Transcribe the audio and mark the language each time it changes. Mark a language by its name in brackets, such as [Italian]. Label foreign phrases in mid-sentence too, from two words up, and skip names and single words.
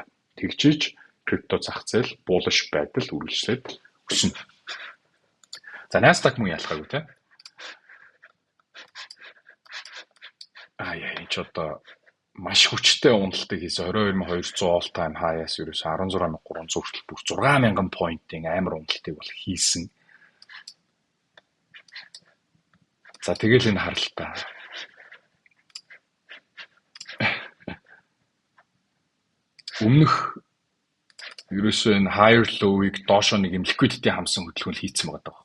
[Mongolian] Тэгжиж крипто зах зээл bullish байдал үргэлжлээд өснө. За Nasdaq мөн ялгаагүй те. Яа энэ ч одоо маш хүчтэй уналтыг хийсэн 22,200 [English] all time high- [Mongolian] аас ерөөсөө 16,300 хүртэл бүр 6,000 point-ийн амар уналтыг бол хийсэн. За тэгэл энэ харалтаа. Өмнөх ерөөсөө энэ [English] higher low- [Mongolian] ыг доошоо нэг юм liquidity хамсан хөдөлгөөн хийцэн байгаа байхгүй.